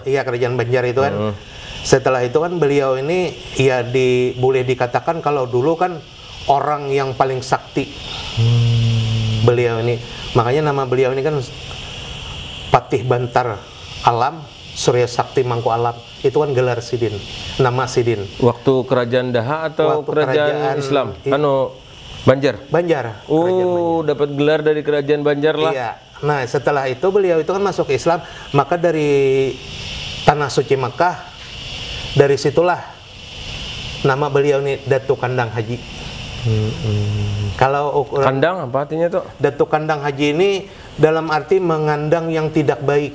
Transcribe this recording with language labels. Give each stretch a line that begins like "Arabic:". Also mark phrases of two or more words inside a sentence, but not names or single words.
Indonesian: Iya, kerajaan Banjar itu kan. Setelah itu kan beliau ini ya boleh dikatakan kalau dulu kan orang yang paling sakti. Beliau ini, makanya nama beliau ini kan Patih Bantar Alam, Surya Sakti Mangku Alam. Itu kan gelar sidin, nama sidin. Waktu kerajaan Daha atau Waktu kerajaan Islam? Banjar. Banjar. Oh, dapat gelar dari kerajaan Banjar lah. Iya. Nah, setelah itu beliau itu kan masuk Islam, maka dari tanah suci Makkah, dari situlah nama beliau ini Datu Kandang Haji. Kalau ukuran Kandang apa artinya tuh? Datu Kandang Haji ini dalam arti mengandang yang tidak baik.